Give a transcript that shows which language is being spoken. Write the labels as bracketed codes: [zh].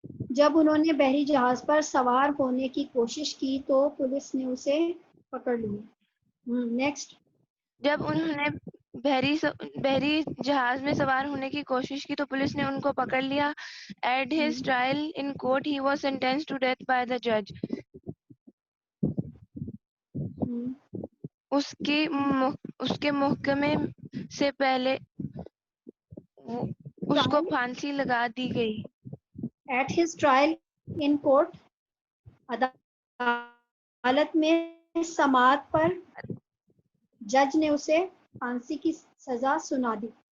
[ur] جب انہوں نے بحری جہاز پر سوار ہونے کی کوشش کی تو پولیس نے اسے پکڑ لیا. [en] Next. [ur] جب انہوں نے بحری جہاز میں سوار ہونے کی کوشش کی تو پولیس نے ان کو پکڑ لیا. [en] At his trial in court, he was sentenced to death by the judge. [ur] اس کے محکمے سے پہلے اس کو پھانسی لگا دی گئی. [en] At his trial in court. [ur] عدالت میں سماعت پر جج نے اسے پھانسی کی سزا سنا دی.